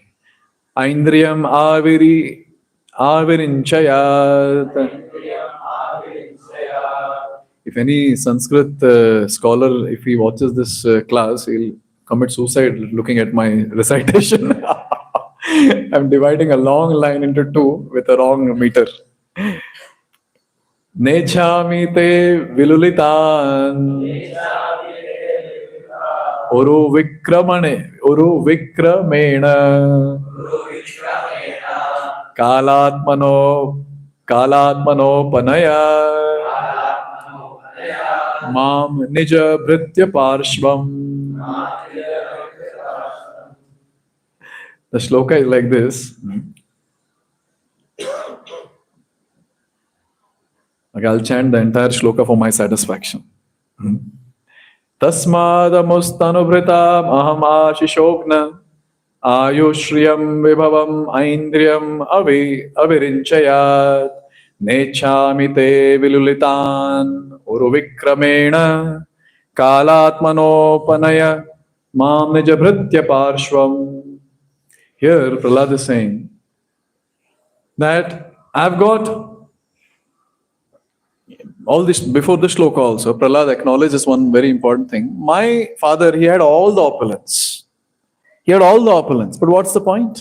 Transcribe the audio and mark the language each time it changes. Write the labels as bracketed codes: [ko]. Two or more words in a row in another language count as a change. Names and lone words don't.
[sa] Aindriyam Avirinchayat. [en] If any Sanskrit scholar, if he watches this class, he'll commit suicide looking at my recitation. I'm dividing a long line into two with a wrong meter. [sa] Nechami te vilulitan Uru vikramena kalatmano panaya Mam nija bhritya parshvam. [en] The shloka is like this. Okay, I'll chant the entire shloka for my satisfaction. [sa] Tasmadamustanubhritam aham ashishogna ayushriyam vibhavam aindriyam avirinchayat nechami te vilulitan uruvikramena kalatmanopanaya mam nijabhritya parshvam. [en] Here Prahlāda is saying that I've got all this. Before the shloka also, Prahlāda acknowledges one very important thing. My father, he had all the opulence. He had all the opulence. But what's the point?